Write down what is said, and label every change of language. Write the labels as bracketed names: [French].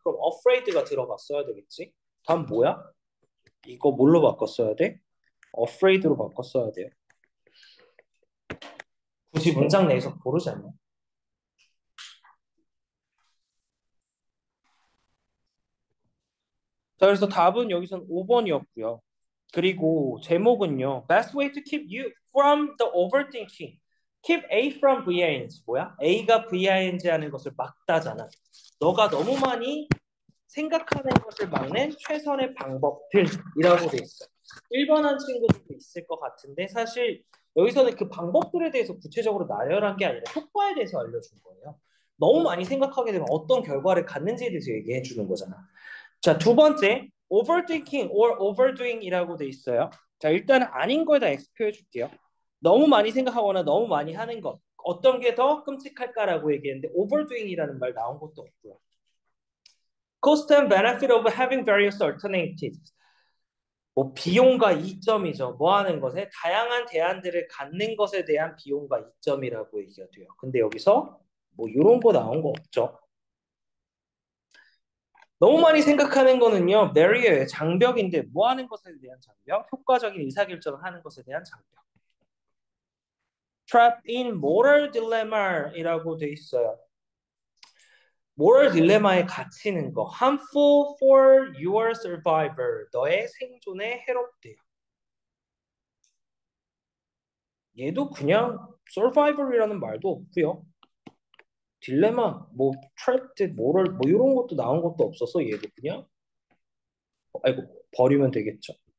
[Korean] 그럼 afraid가 들어갔어야 되겠지? 다음 뭐야? 이거 뭘로 바꿨어야 돼? afraid로 바꿨어야 돼요. 굳이 문장 내에서 고르지 않냐? 자, 그래서 답은 여기서는 5번이었고요. 그리고 제목은요. [English] Best way to keep you from the overthinking. Keep A from VING. [Korean] 뭐야? A가 VING 하는 것을 막다잖아. 너가 너무 많이 생각하는 것을 막는 최선의 방법들이라고 돼 있어. 1번한 친구들도 있을 것 같은데 사실 여기서는 그 방법들에 대해서 구체적으로 나열한 게 아니라 효과에 대해서 알려준 거예요. 너무 많이 생각하게 되면 어떤 결과를 갖는지에 대해서 얘기해 주는 거잖아. 자, 두 번째, [English] overthinking or overdoing [Korean] 이라고 돼 있어요. 자, 일단은 아닌 거에다 X 표해 줄게요. 너무 많이 생각하거나 너무 많이 하는 것. 어떤 게 더 끔찍할까라고 얘기했는데 overdoing이라는 말 나온 것도 없고요. [English] Cost and benefit of having various alternatives. [Korean] 뭐 비용과 이점이죠. 뭐 하는 것에 다양한 대안들을 갖는 것에 대한 비용과 이점이라고 얘기가 돼요. 근데 여기서 뭐 이런 거 나온 거 없죠. 너무 많이 생각하는 거는요, barrier의 장벽인데 뭐 하는 것에 대한 장벽? 효과적인 의사결정을 하는 것에 대한 장벽. [English] Trapped in moral dilemma [Korean] 이라고 돼 있어요. [English] moral dilemma [Korean] 에 갇히는 거. [English] harmful for your survival. [Korean] 너의 생존에 해롭대요. 얘도 그냥 survival이라는 말도 없고요. 딜레마, 뭐 trapped, moral, 뭐 이런 것도 나온 것도 없어서 얘도 그냥 아이고 버리면 되겠죠.